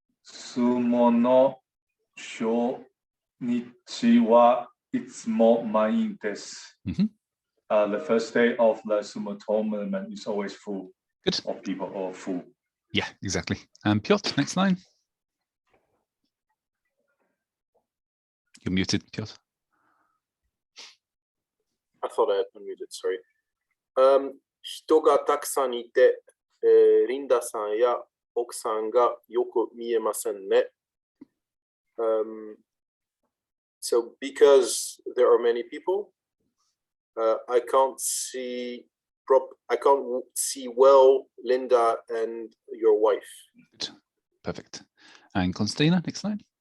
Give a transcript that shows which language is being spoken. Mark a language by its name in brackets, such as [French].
[Japanese] 相撲の初日はいつも満員です。 [English] The first day of the sumo tournament is always full Good. of people or full. Yeah, exactly. And Piotr, next line. You're muted, Piotr. I thought I had unmuted, sorry. [Japanese] 人がたくさんいて、リンダさんや奥さんがよく見えませんね。 [English] So because there are many people, I can't see well Linda and your wife. Good. Perfect. And Constantina, next line.